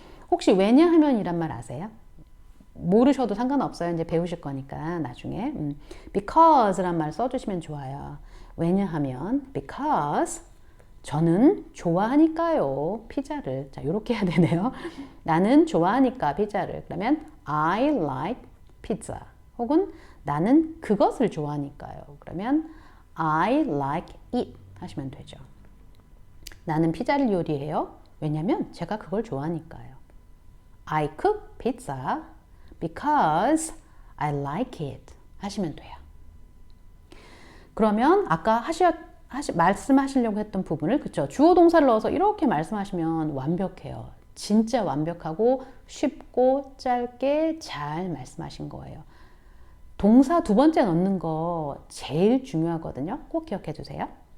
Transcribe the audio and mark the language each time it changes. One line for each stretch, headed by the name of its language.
Korean: 혹시 왜냐하면 이란 말 아세요? 모르셔도 상관없어요. 이제 배우실 거니까 나중에. Because란 말 써주시면 좋아요. 왜냐하면 because 저는 좋아하니까요. 피자를. 자, 이렇게 해야 되네요. 나는 좋아하니까 피자를.
English: 그러면 I like pizza.
Korean: 혹은 나는 그것을 좋아하니까요. 그러면
English: I like it
Korean: 하시면 되죠. 나는 피자를 요리해요. 왜냐면 제가 그걸 좋아하니까요.
English: I cook pizza because I like it
Korean: 하시면 돼요. 그러면 아까 말씀하시려고 했던 부분을 그쵸? 주어 동사를 넣어서 이렇게 말씀하시면 완벽해요. 진짜 완벽하고 쉽고 짧게 잘 말씀하신 거예요. 동사 두 번째 넣는 거 제일 중요하거든요. 꼭 기억해 주세요.